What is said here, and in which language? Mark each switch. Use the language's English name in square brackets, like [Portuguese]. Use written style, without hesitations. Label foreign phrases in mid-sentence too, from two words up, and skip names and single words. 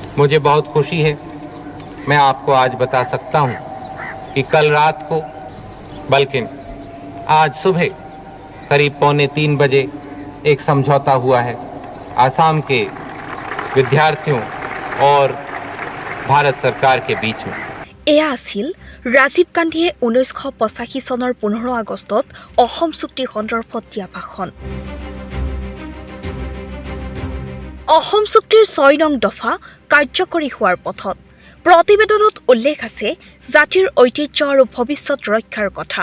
[Hindi] मुझे बहुत खुशी है, मैं आपको आज बता सकता हूं कि कल रात को बल्कि आज सुबह करीब 2:45 बजे एक समझौता हुआ है आसाम के विद्यार्थियों और भारत सरकार के बीच में। [Assamese] এয়া আছিল ৰাজীৱ গান্ধীয়ে 1985 চনৰ 15 আগষ্টত অসম চুক্তি সন্দৰ্ভত দিয়া ভাষণ। অসম চুক্তিৰ 6 নং দফা কাৰ্যকৰী হোৱাৰ পথত। প্ৰতিবেদনত উল্লেখ আছে জাতিৰ ঐতিহ্য আৰু ভৱিষ্যত ৰক্ষাৰ কথা।